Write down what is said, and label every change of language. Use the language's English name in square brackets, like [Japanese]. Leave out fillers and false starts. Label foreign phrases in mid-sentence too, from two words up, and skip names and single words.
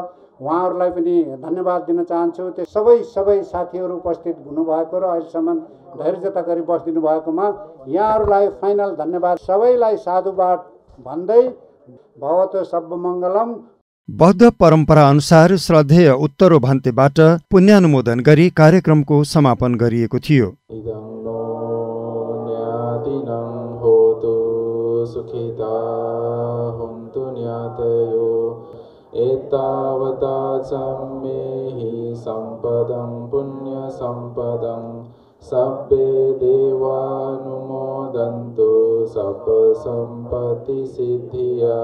[Nepali] उहाँहरूलाई पनि धन्यवाद दिन चाहन्छु। त्यो सबै साथीहरू उपस्थित हुनुभएको र अहिलेसम्म धैर्यता गरी बसिदिनु भएकोमा यहाँहरूलाई फाइनल धन्यवाद। सबैलाई साधुवाद भन्दै [Pali] भवतो सर्वमङ्गलम। [Nepali] बौद्ध परम्परा अनुसार श्रद्धेय उत्तरो भन्तेबाट पुण्यानुमोदन गरी कार्यक्रमको समापन गरिएको थियो। [Pali] एतावता सम्मेहि सम्पदं पुण्य सम्पदं सब्बे देवानुमोदन्तु सब सम्पत्ति सिद्धिया।